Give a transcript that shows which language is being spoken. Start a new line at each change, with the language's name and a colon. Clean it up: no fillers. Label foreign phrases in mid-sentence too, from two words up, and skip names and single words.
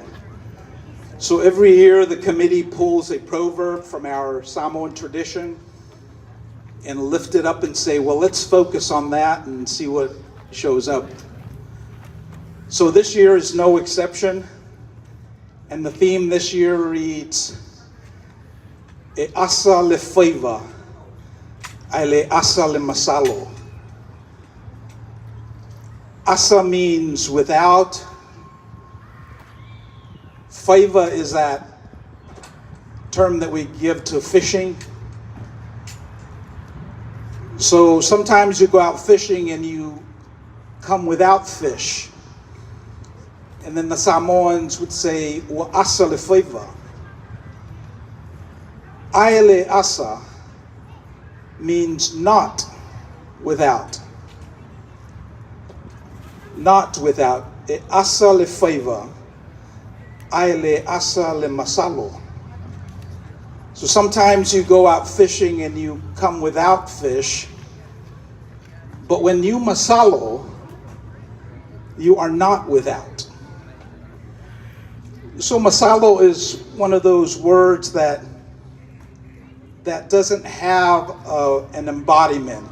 English: So every year the committee pulls a proverb from our Samoan tradition and lift it up and say, well, let's focus on that and see what shows up. So this year is no exception. And the theme this year reads,
Samoan: E asa le faiva, ai le asa le masalo.
English: Asa means without. Faiva is that term that we give to fishing. So sometimes you go out fishing and you come without fish. And then the Samoans would say,
Samoan: wa asa le faiva. Aile asa
English: means not without. Not without.
Samoan: E asa le faiva. Aile asa le masalo.
English: So sometimes you go out fishing and you come without fish, but when you masalo, you are not without. So masalo is one of those words that doesn't have an embodiment.